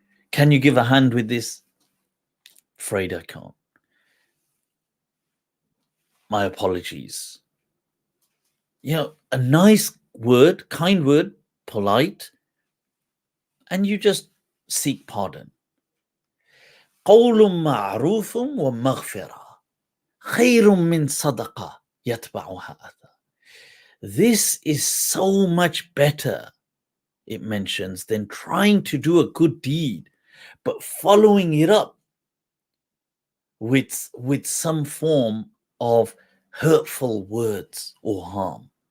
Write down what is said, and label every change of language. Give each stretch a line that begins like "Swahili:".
English: Can you give a hand with this? Afraid I can't. my apologies. You know, a nice word, kind word, polite, and you just seek pardon.
Arabic: قول معروف ومغفرة خير من صدقة يتبعها أذى.
English: This is so much better, it mentions, than trying to do a good deed, but following it up with some form of hurtful words or harm.